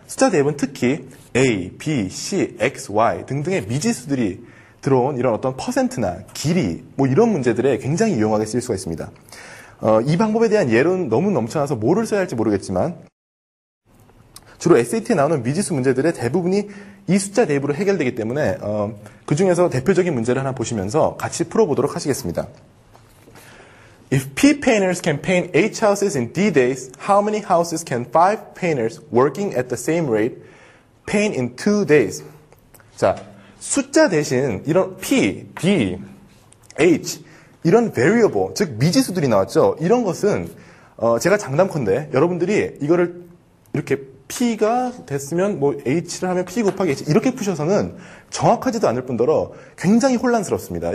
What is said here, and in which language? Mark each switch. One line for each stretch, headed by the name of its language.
Korean: 숫자 대입은 특히 A, B, C, X, Y 등등의 미지수들이 들어온 이런 어떤 퍼센트나 길이 이런 문제들에 굉장히 유용하게 쓰일 수가 있습니다. 이 방법에 대한 예로는 너무 넘쳐나서 뭐를 써야 할지 모르겠지만 주로 SAT에 나오는 미지수 문제들의 대부분이 이 숫자 대입으로 해결되기 때문에 그 중에서 대표적인 문제를 하나 보시면서 같이 풀어보도록 하시겠습니다.
English: If P painters can paint 8 houses in D days, how many houses can 5 painters working at the same rate paint in 2 days?
Korean: 자, 숫자 대신 이런 P, D, H 이런 variable, 즉 미지수들이 나왔죠. 이런 것은 제가 장담컨대 여러분들이 이거를 이렇게 P가 됐으면 H를 하면 P 곱하기 H 이렇게 푸셔서는 정확하지도 않을 뿐더러 굉장히 혼란스럽습니다.